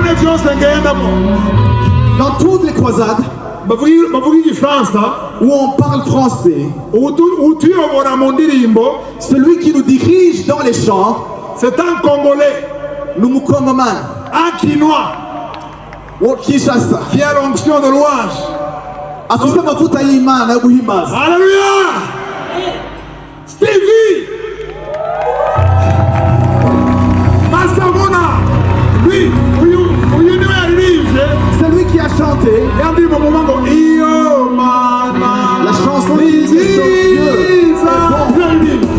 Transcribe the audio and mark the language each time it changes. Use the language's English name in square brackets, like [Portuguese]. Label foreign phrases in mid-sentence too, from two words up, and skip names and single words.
[French] Dans toutes les croisades où on parle français, celui qui nous dirige dans les chants, c'est un Congolais, [Rundi] Numukongoman, [French] un Kinois, Kinshasa, qui a l'onction de louange. [Rundi] afisa mafuta y'Imana yo guhimbaza. [French] Alléluia! Stevie! Masavona! Lui, c'est lui qui a chanté la chanson qui disait son Dieu est bon.